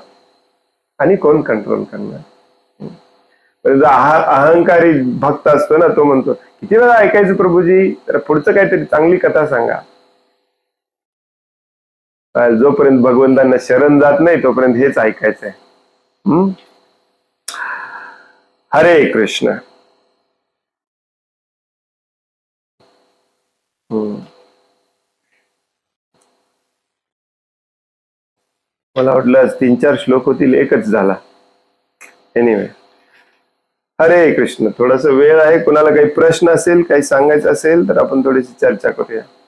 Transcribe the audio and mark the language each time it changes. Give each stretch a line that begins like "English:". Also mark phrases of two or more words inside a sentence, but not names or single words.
Marathi: आणि कोण कंट्रोल करणार? अहंकारी भक्त असतो ना, तो म्हणतो किती वेळा ऐकायचं प्रभूजी, तर पुढचं काहीतरी चांगली कथा सांगा. जोपर्यंत भगवंतांना शरण जात नाही तोपर्यंत हेच ऐकायचंय. हरे कृष्ण. मला वाटलं 3-4 श्लोक होतील, एकच झाला. एनिवे, हरे कृष्ण. थोडस वेळ आहे, कुणाला काही प्रश्न असेल, काही सांगायचं असेल तर आपण थोडीशी चर्चा करूया.